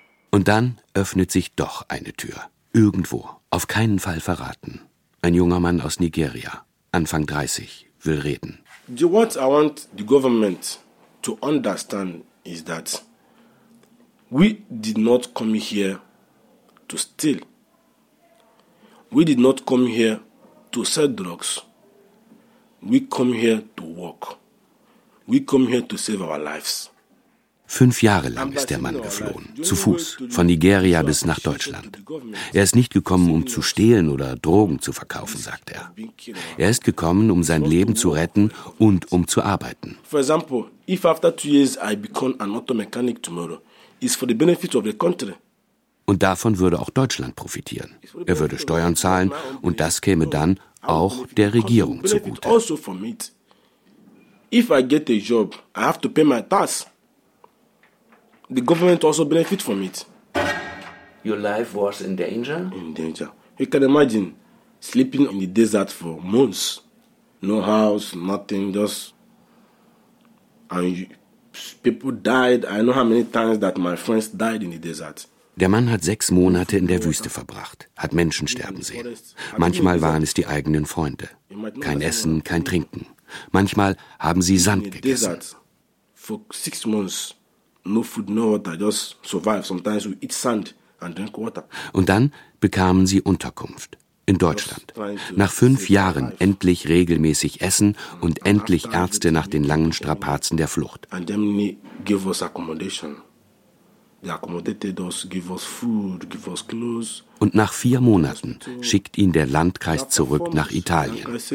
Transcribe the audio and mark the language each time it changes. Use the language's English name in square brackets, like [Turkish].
[German] Und dann öffnet sich doch eine Tür. Irgendwo, auf keinen Fall verraten. Ein junger Mann aus Nigeria, Anfang 30, will reden. [English] The what I want the government to understand is that we did not come here to steal. We did not come here to sell drugs. We come here to work. We come here to save our lives. [German] 5 Jahre lang ist der Mann geflohen, zu Fuß, von Nigeria bis nach Deutschland. Er ist nicht gekommen, um zu stehlen oder Drogen zu verkaufen, sagt er. Er ist gekommen, um sein Leben zu retten und um zu arbeiten. [English] For example, if after 2 years I become an auto mechanic tomorrow, it's for the benefit of the country. [German] Und davon würde auch Deutschland profitieren. Er würde Steuern zahlen und das käme dann auch der Regierung zugute. [English] If I get a job, I have to pay my tax. The government also benefits from it. Your life was in danger? In danger. You can imagine sleeping in the desert for months. No house, nothing, just... And people died. I know how many times that my friends died in the desert. [German] Der Mann hat 6 Monate in der Wüste verbracht, hat Menschen sterben sehen. Manchmal waren es die eigenen Freunde. Kein Essen, kein Trinken. Manchmal haben sie Sand gegessen. [English] For 6 months. No food, no water, just survive. Sometimes we eat sand and drink water. [German] Und dann bekamen sie Unterkunft in Deutschland. Nach 5 Jahren endlich regelmäßig Essen und endlich Ärzte nach den langen Strapazen der Flucht. [English] And then they give us accommodation. They accommodated us, give us food, give us clothes. [German] Und nach 4 Monaten schickt ihn der Landkreis zurück nach Italien.